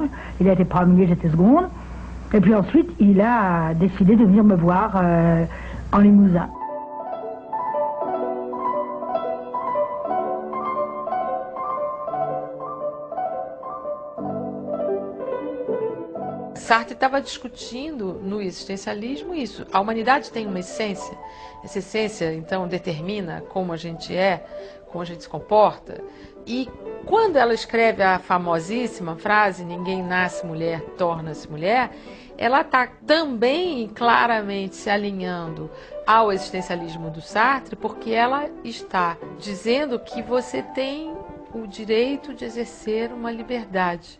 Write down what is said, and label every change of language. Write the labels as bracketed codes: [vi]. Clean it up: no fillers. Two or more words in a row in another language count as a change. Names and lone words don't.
[fr] Il a été premier, j'étais seconde. Et puis ensuite, il a décidé de venir me voir en Limousin. [pt] Sartre estava discutindo no existencialismo isso. A humanidade tem uma essência. Essa essência, então, determina como a gente é, como a gente se comporta. E quando ela escreve a famosíssima frase "ninguém nasce mulher, torna-se mulher", ela está também claramente se alinhando ao existencialismo do Sartre, porque ela está dizendo que você tem o direito de exercer uma liberdade.